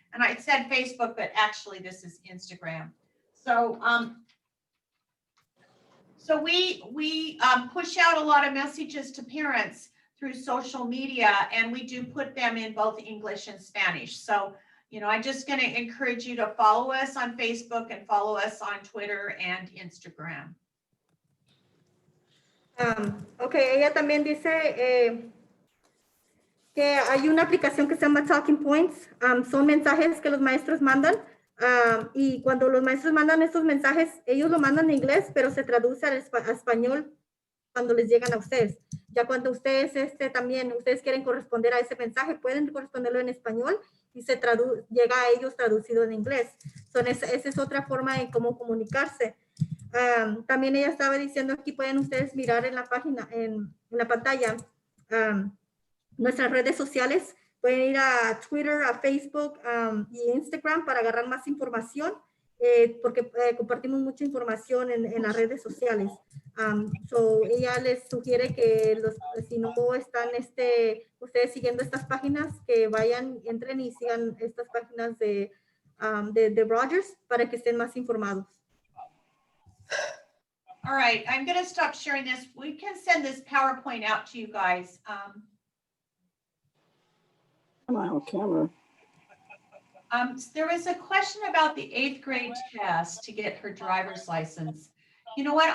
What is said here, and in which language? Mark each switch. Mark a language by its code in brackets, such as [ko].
[en] And I said Facebook, but actually this is Instagram. So, we push out a lot of messages to parents through social media, and we do put them in both English and Spanish. So, I'm just going to encourage you to follow us on Facebook and follow us on Twitter and Instagram. [es] Ok, ella también dice que hay una aplicación que se llama Talking Points. Son mensajes que los maestros mandan. Y cuando los maestros mandan estos mensajes, ellos lo mandan en inglés, pero se traduce al español cuando les llegan a ustedes. Ya cuando ustedes ustedes quieren corresponder a ese mensaje, pueden corresponderlo en español y llega a ellos traducido en inglés. Esa es otra forma de cómo comunicarse. También ella estaba diciendo, aquí pueden ustedes mirar en la página, en la pantalla, nuestras redes sociales. Pueden ir a Twitter, a Facebook y Instagram para agarrar más información, porque compartimos mucha información en las redes sociales. Ella les sugiere que si no están ustedes siguiendo estas páginas, que entren y sigan estas páginas de Rogers para que estén más informados. [en] All right, I'm going to stop sharing this. We can send this PowerPoint out to you guys. Camera. There was a question about the 8th grade test to get her driver's license. You know what?